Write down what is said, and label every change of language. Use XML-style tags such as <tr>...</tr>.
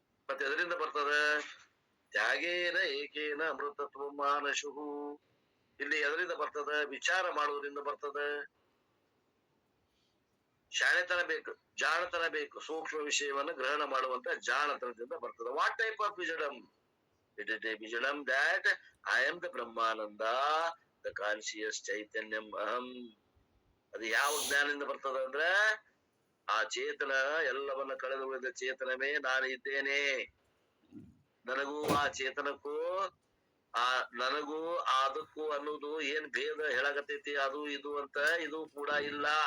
<kn>ಮತ್ತೆ ಎದರಿಂದ ಬರ್ತದ?</kn> <sa>ತ್ಯಾಗೇನ ಏಕೇನ ಅಮೃತತ್ವ ಮಾನಶುಹು.</sa> <kn>ಇಲ್ಲಿ ಎದರಿಂದ ಬರ್ತದ? ವಿಚಾರ ಮಾಡುವುದರಿಂದ ಬರ್ತದ. ಶಾಣೆತನ ಬೇಕು, ಜಾಣತನ ಬೇಕು. ಸೂಕ್ಷ್ಮ ವಿಷಯವನ್ನು ಗ್ರಹಣ ಮಾಡುವಂತ ಜಾಣತನದಿಂದ ಬರ್ತದ.</kn> <en>What type of wisdom? It is a wisdom that I am the Brahmananda, the conscious</en> <sa>ಚೈತನ್ಯಂ ಅಹಂ.</sa> <kn>ಅದು ಯಾವ ಜ್ಞಾನದಿಂದ ಬರ್ತದ ಅಂದ್ರೆ, ಆ ಚೇತನ ಎಲ್ಲವನ್ನ ಕಳೆದು ಉಳಿದ ಚೇತನವೇ ನಾನು ಇದ್ದೇನೆ. ನನಗೂ ಆ ಚೇತನಕ್ಕೂ ನನಗೂ ಅದಕ್ಕೂ ಅನ್ನೋದು ಏನ್ ಭೇದ ಹೇಳಕತೈತಿ, ಅದು ಇದು ಅಂತ ಇದು ಕೂಡ ಇಲ್ಲ.</kn>